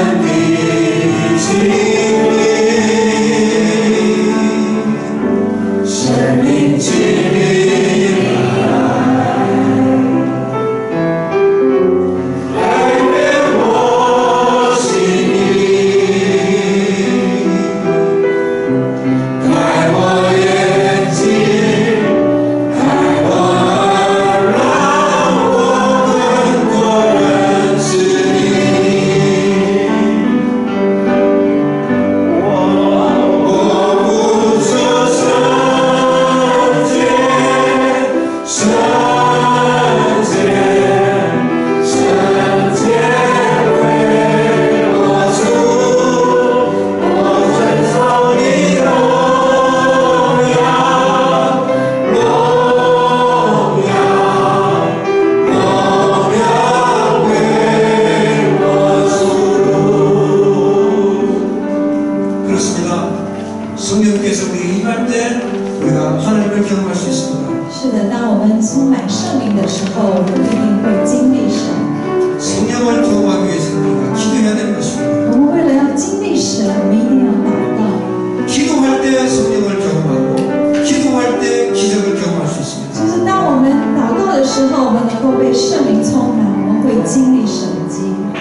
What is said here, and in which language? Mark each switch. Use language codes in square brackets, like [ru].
[ko] 빛이니生命之그렇습니다. 성령께서 우리 임할 때 우리가 하나님을 경험할 수 있습니다. [zh] 是的，当我们充满圣灵的时候，我们一定会经历神。 [ko] 성령을 경험하기 위해서는 우리가 기도해야 되는 것입니다. [zh] 我们为了要经历神，我们一定要祷告。 [ko] 기도할 때 성령을 경험하고 기도할 때 기적을 경험할 수 있습니다. [zh] 就是当我们祷告的时候，我们能够被圣灵充满，我们会经历神迹。